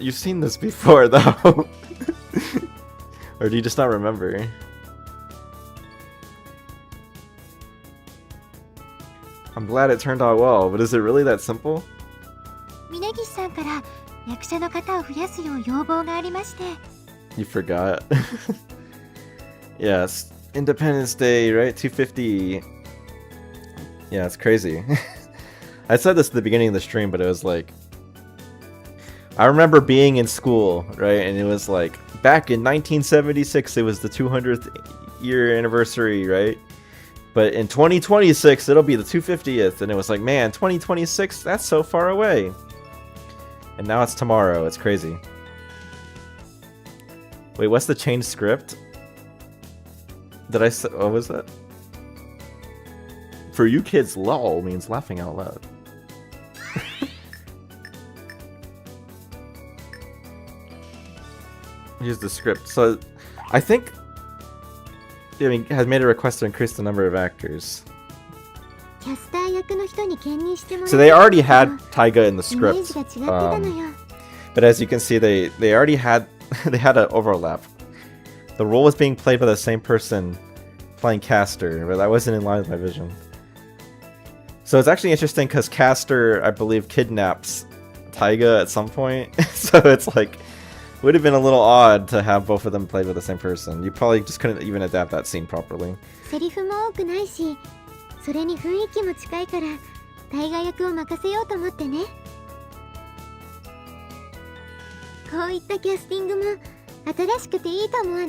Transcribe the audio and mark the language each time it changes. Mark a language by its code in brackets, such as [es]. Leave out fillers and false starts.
[en] You've seen this before, though. Or do you just not remember? I'm glad it turned out well, but is it really that simple? [ja] 峯岸さんから役者の方を増やすよう要望がありまして。 [en] You forgot. Yes. Independence Day, right? 250. Yeah, it's crazy. I said this at the beginning of the stream, but it was like... I remember being in school, right? And it was like, back in 1976, it was the 200th year anniversary, right? But in 2026, it'll be the 250th. And it was like, man, 2026, that's so far away. And now it's tomorrow. It's crazy. Wait, what's the change script? Did I say... What was that? For you kids, lol means laughing out loud. Here's the script. So, I think... has made a request to increase the number of actors. [ja] キャスター役の人に兼任してもらう [en] So they already had Taiga in the [ja] イメージが違ってたのよ。 [en] But as you can see, they already had... they had an overlap. The role was being played by the same person playing Caster, but that wasn't in line with my vision. So it's actually interesting because Caster, I believe, kidnaps Taiga at some point. So it's like... would have been a little odd to have both of them played by the same person. You probably just couldn't even adapt that scene properly. [ja] セリフも多くないし、それに雰囲気も近いから大河役を任せようと思ってね。こういったキャスティングも新しくていいと思わない？